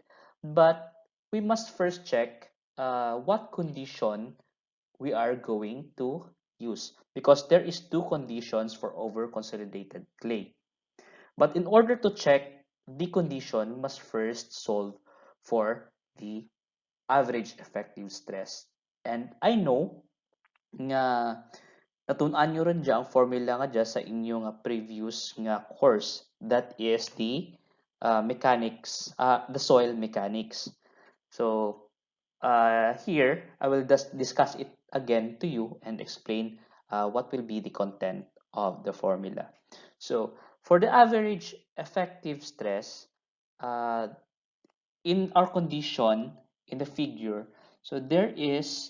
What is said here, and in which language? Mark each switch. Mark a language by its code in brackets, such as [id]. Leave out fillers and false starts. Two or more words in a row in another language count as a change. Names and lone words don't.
[en] But we must first check what condition we are going to use because there is two conditions for over consolidated clay. But in order to check the condition, we must first solve for the average effective stress. And I know [hil] nga natun-an nyo rin dyan ang formula nga dyan sa inyong previous nga course. [en] That is the mechanics, the soil mechanics. So here, I will just discuss it again to you and explain what will be the content of the formula. So for the average effective stress, uh, in our condition in the figure, so there is